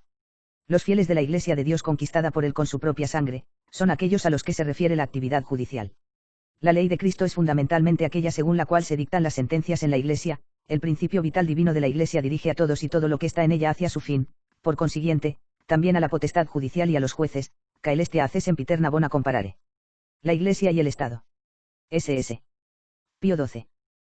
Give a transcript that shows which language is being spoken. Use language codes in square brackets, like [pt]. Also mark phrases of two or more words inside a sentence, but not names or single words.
[es] Los fieles de la Iglesia de Dios conquistada por él con su propia sangre, son aquellos a los que se refiere la actividad judicial. La ley de Cristo es fundamentalmente aquella según la cual se dictan las sentencias en la Iglesia, el principio vital divino de la Iglesia dirige a todos y todo lo que está en ella hacia su fin, por consiguiente, también a la potestad judicial y a los jueces, [la] caelestia hace sempiterna bona comparare. [es] La Iglesia y el Estado. S.S. Pío XII.